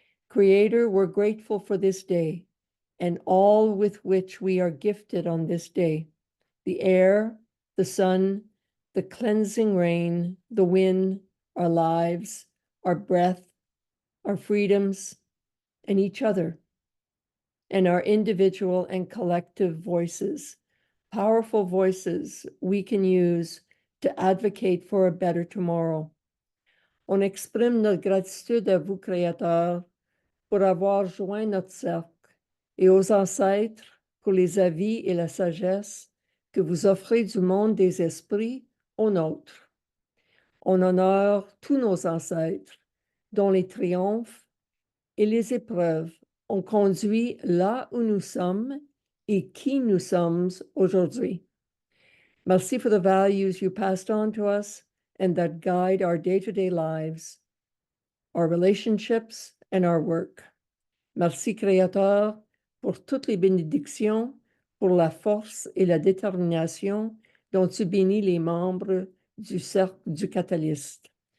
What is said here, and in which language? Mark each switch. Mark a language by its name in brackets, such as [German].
[English] Creator, we're grateful for this day and all with which we are gifted on this day: the air, the sun, the cleansing rain, the wind, our lives, our breath, our freedoms, and each other, and our individual and collective voices, powerful voices we can use to advocate for a better tomorrow. [French] On exprime notre gratitude à vous, Créateurs, pour avoir joint notre cercle, et aux ancêtres pour les avis et la sagesse que vous offrez du monde des esprits au nôtre. On honore tous nos ancêtres, dont les triomphes et les épreuves ont conduit là où nous sommes et qui nous sommes aujourd'hui. [English] Merci for the values you passed on to us and that guide our day-to-day lives, our relationships, and our work. [French] Merci, Créateur, pour toutes les bénédictions, pour la force et la détermination dont tu bénis les membres du cercle du Catalyst.